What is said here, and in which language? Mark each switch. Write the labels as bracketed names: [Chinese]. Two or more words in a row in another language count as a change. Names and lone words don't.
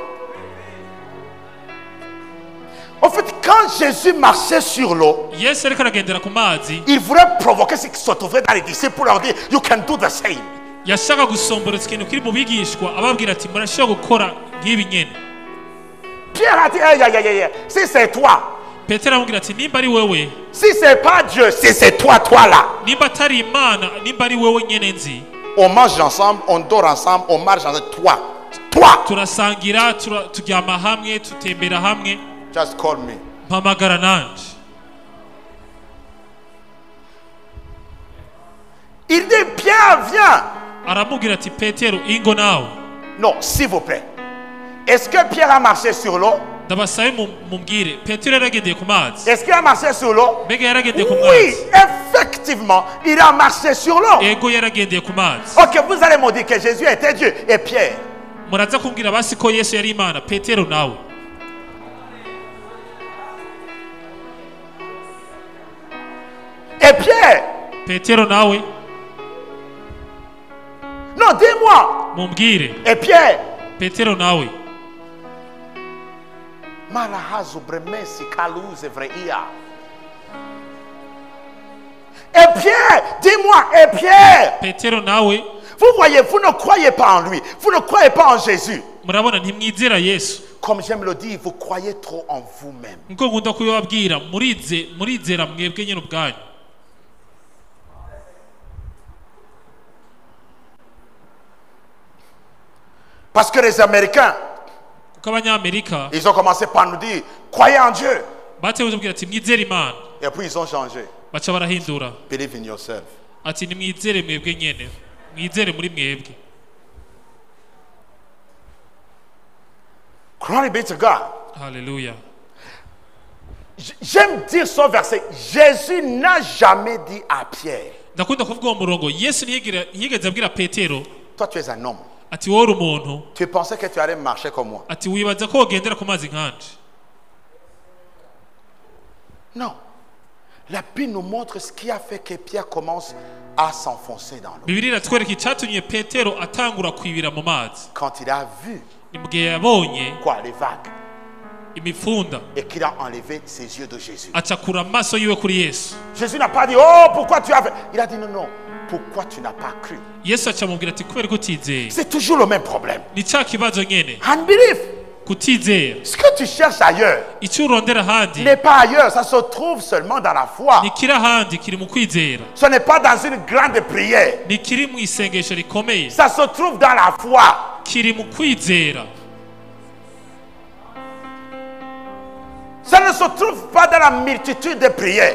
[French] En fait, quand Jésus marchait sur l'eau, [Rundi] yesu ariko aragendera ku mazi, [French] il voulait provoquer ce qui se trouvait dans les disciples pour leur dire, [English] you can do the same. [Rundi] yashaka gusomborotsa ikintu kiri mu bigishwa ababwira ati murashobora gukora nk'ibi nyene. [French] Pierre a dit, aïe, aïe, aïe, aïe, si c'est toi, [Rundi] petero aramubwira ati nimba ari wewe, [French] si c'est pas Dieu, si c'est toi, toi là. [Rundi] nimba atari imana, nimba ari wewe nyene nzi, [French] On mange ensemble, on dort ensemble, on marche ensemble. Toi, toi, [Rundi] turasangira, turyama hamwe, tutembera hamwe, [English] just call me. [Rundi] mpamagara nanje. [French] Il dit, Pierre, viens. [Rundi] aramubwira ati petero ingo nawe. [French] Non, s'il vous plaît. Est-ce que Pierre a marché sur l'eau? [Rundi] ndabasabe mumbwire, petero yaragendeye ku mazi? [French] Est-ce qu'il a marché sur l'eau? [Rundi] mbega yaragendeye ku [French] Oui, [Rundi] mazi? [French] effectivement, il a marché sur l'eau. [Rundi] ego yaragendeye ku mazi. [French] Ok, vous allez me dire que Jésus était Dieu et Pierre. [Rundi] muraza kumbwira basi ko yesu yari imana, petero nawe? [French] Et Pierre? [Rundi] petero nawe? [French] Non, dis-moi. [Rundi] mumbwire, [French] Et Pierre? [Rundi] petero nawe? Malahazu bremesi kaluze vreia. [French] Et Pierre, dis-moi, et Pierre? [Rundi] petero nawe? [French] Vous voyez, vous ne croyez pas en lui. Vous ne croyez pas en Jésus. [Rundi] murabona ntimwizera yesu. [French] Comme j'aime le dire, vous croyez trop en vous-même. [Rundi] nkuko nkunda kubibabwira, murizera mwebwe nyine ubwanyu. [French] Parce que les Américains, [Rundi] kuko abanyamerika [French] ils ont commencé par nous dire, croyez en Dieu. [Rundi] batewe tubwira ati mwizere imana, [French] Et puis ils ont changé. [Rundi] baca barahindura [English] Believe in yourself. [Rundi] ati nimwizere mwebwe nyene, mwizere muri mwebwe. [English] Glory be to God. [Rundi] haleluya. [French] J'aime dire ce verset. Jésus n'a jamais dit à Pierre, [Rundi] ndakunda kuvuga uwo murongo, yesu ntiyigeze abwira petero [French] toi tu es un homme. [Rundi] ati wowe uri umuntu, [French] Tu pensais que tu allais marcher comme moi. [Rundi] ati wibaza ko wogendera ku mazi nkanje. [French] Non. La Bible nous montre ce qui a fait que Pierre commence à s'enfoncer dans l'eau. [Rundi] bibiliya iratwereka icyatumye petero atangura kwibira mu mazi. [French] Quand il a vu [Rundi] ni mu gihe yabonye [French] quoi, les vagues, [Rundi] imifunda, [French] et qu'il a enlevé ses yeux de Jésus. [Rundi] acakura amaso yiwe kuri yesu. [French] Jésus n'a pas dit, oh, pourquoi tu as fait. Il a dit, non, non, pourquoi tu n'as pas cru. [Rundi] yesu acamubwira ati kubera ko utizeye. [French] C'est toujours le même problème. [Rundi] ni cya kibazo nyene, [French] Unbelief. [Rundi] kutizera. [French] Ce que tu cherches ailleurs [Rundi] icyo urondera ahandi [French] n'est pas ailleurs, ça se trouve seulement dans la foi. [Rundi] ntikiri ahandi, kiri mu kwizera. [French] Ce n'est pas dans une grande prière. [Rundi] ntikiri mu isengesho rikomeye, [French] Ça se trouve dans la foi. [Rundi] kiri mu kwizera. [French] Ça ne se trouve pas dans la multitude de prières.